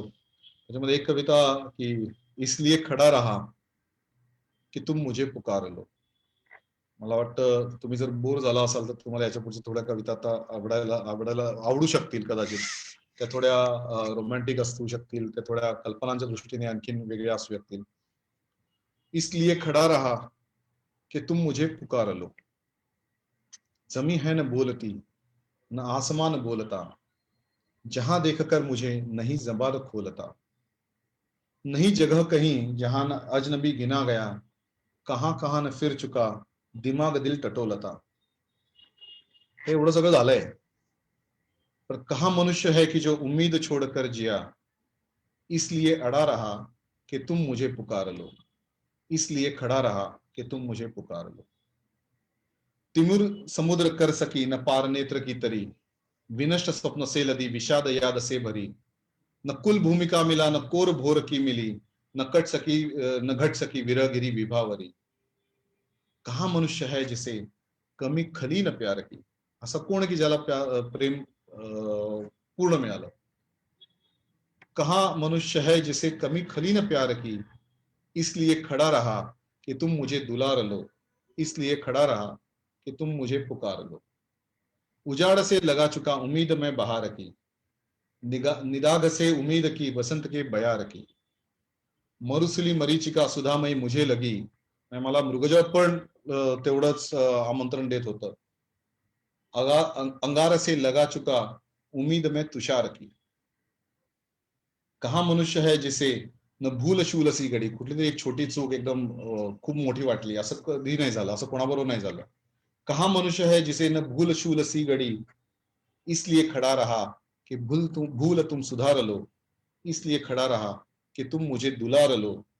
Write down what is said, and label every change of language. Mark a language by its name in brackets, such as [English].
[Marathi] त्याच्यामध्ये एक कविता [Hindi] की इसलिए खडा रहा की तुम मुझे पुकार लो. [Marathi] मला वाटतं तुम्ही जर बोर झाला असाल तर तुम्हाला याच्या पुढच्या थोड्या कविता आता आवडायला आवडू शकतील कदाचित. त्या थोड्या रोमॅन्टिक असू शकतील, त्या थोड्या कल्पनांच्या दृष्टीने आणखीन वेगळ्या असू शकतील. [Hindi] इसलिए खडा रहा कि तुम मुझे पुकार लो. जमी है न बोलती न आसमान बोलता, जहां देखकर मुझे नहीं जबान खोलता. नहीं जगह कहीं जहां न अजनबी गिना गया, कहां कहां न फिर चुका दिमाग दिल टटोलता. [Marathi] हे एवढं सगळं झालंय, [Hindi] पर कहां मनुष्य है कि जो उम्मीद छोड़कर जिया. इसलिए अड़ा रहा कि तुम मुझे पुकार लो. इसलिए खड़ा रहा कि तुम मुझे पुकार लो. तिमिर समुद्र कर सकी न पार नेत्र की तरी, विनष्ट स्वप्न से लदी विषाद याद से भरी. न कुल भूमिका मिला न कोर भोर की मिली, न घट सकी विरगिरी विभावरी. कहा मनुष्य है जिसे कमी खली न प्यार की. [Marathi] असं कोण की ज्याला प्रेम पूर्ण मिळालं. [Hindi] कहा मनुष्य है जिसे कमी खली न प्यार की, इसलिए खड़ा रहा कि तुम मुझे दुलार लो. इसलिए खड़ा रहा कि तुम मुझे पुकार लो. उजाड़ से लगा चुका उम्मीद में बहार की, निदाग से उम्मीद की बसंत के बयार की. मरुसली मरीचिका सुधामयी मुझे लगी. [Marathi] मला मृगजळ पण तेवढंच आमंत्रण देत होतं. [Hindi] अंगार से लगा चुका उम्मीद में तुषार की. कहा मनुष्य है जिसे न भूल शूल सी घडी. [Marathi] कुठली तरी एक छोटी चूक एकदम खूप मोठी वाटली, असं कधी नाही झालं, असं कोणाबरोबर नाही झालं. [Hindi] कहा मनुष्य है जिसे न भूल शूल सी घडी, इसलिए खड़ा रहा कि भूल तुम सुधार लो. इसलिए खड़ा रहा कि तुम मुझे दुलार लो.